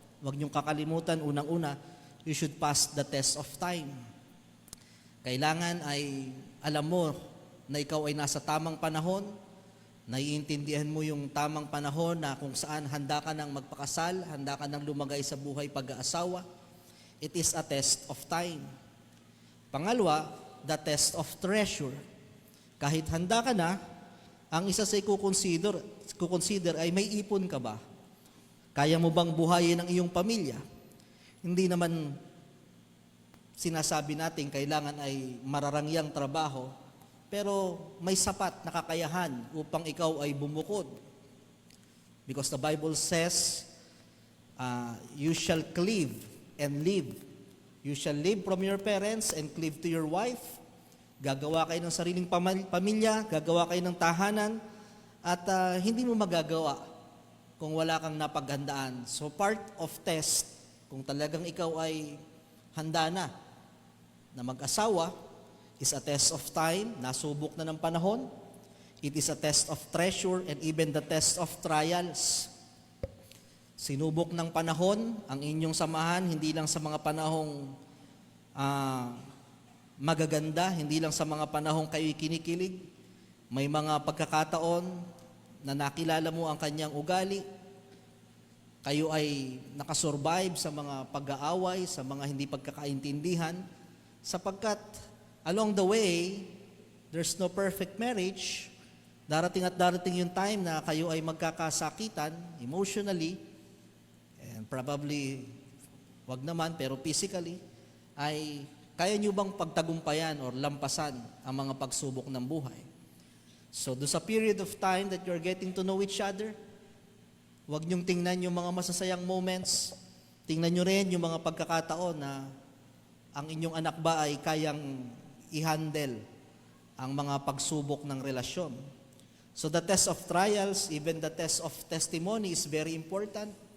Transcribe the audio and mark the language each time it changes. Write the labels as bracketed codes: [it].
[tl] Huwag niyong kakalimutan, unang-una, [en] you should pass the test of time. [tl] Kailangan ay alam mo na ikaw ay nasa tamang panahon, naiintindihan mo yung tamang panahon na kung saan handa ka ng magpakasal, handa ka ng lumagay sa buhay pag-aasawa. [en] It is a test of time. [tl] Pangalawa, [en] the test of treasure. [tl] Kahit handa ka na, ang isa sa i-consider ay may ipon ka ba? Kaya mo bang buhayin ang iyong pamilya? Hindi naman sinasabi natin kailangan ay mararangyang trabaho, pero may sapat na kakayahan upang ikaw ay bumukod. [en] Because the Bible says, you shall cleave and live. You shall live from your parents and cleave to your wife. [tl] Gagawa kayo ng sariling pamilya, gagawa kayo ng tahanan, at hindi mo magagawa kung wala kang napaghandaan. [en] So part of test, [tl] kung talagang ikaw ay handa na mag-asawa, [en] is a test of time, [tl] nasubok na ng panahon. [en] It is a test of treasure and even the test of trials. [tl] Sinubok ng panahon ang inyong samahan, hindi lang sa mga panahong magaganda, hindi lang sa mga panahong kayo'y kinikilig. May mga pagkakataon na nakilala mo ang kanyang ugali. Kayo ay nakasurvive sa mga pag-aaway, sa mga hindi pagkakaintindihan, sapagkat [en] along the way, there's no perfect marriage. [tl] Darating at darating yung time na kayo ay magkakasakitan emotionally, [en] and probably, [tl] wag naman, pero physically, ay kaya nyo bang pagtagumpayan or lampasan ang mga pagsubok ng buhay? So, do sa [en] period of time that you're getting to know each other, [tl] wag nyong tingnan yung mga masasayang moments, tingnan nyo rin yung mga pagkakataon na ang inyong anak ba ay kayang i-handle ang mga pagsubok ng relasyon. [en] So the test of trials, even the test of testimony is very important.